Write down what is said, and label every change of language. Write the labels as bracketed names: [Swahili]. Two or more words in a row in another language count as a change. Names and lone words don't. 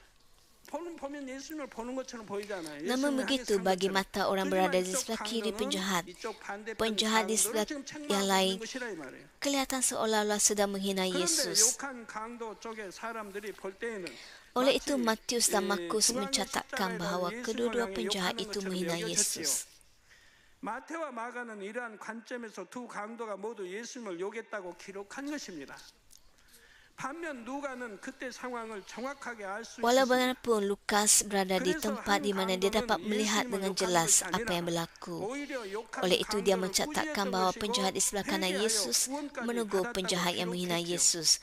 [Malay] Namun begitu bagi mata orang berada di sebelah kiri penjahat di sebelah yang lain kelihatan seolah-olah sedang menghina Yesus. Oleh itu Matius dan Markus mencatatkan bahawa kedua-dua penjahat itu menghina Yesus. [Korean] 마태와 마가는 이러한 관점에서 두 강도가 모두 예수님을 욕했다고 기록한 것입니다. [Malay] Walau bagaimanapun Lukas berada di tempat di mana dia dapat melihat dengan jelas apa yang berlaku. Oleh itu dia mencatatkan bahawa penjahat di sebelah kanan Yesus menegur penjahat yang menghina Yesus.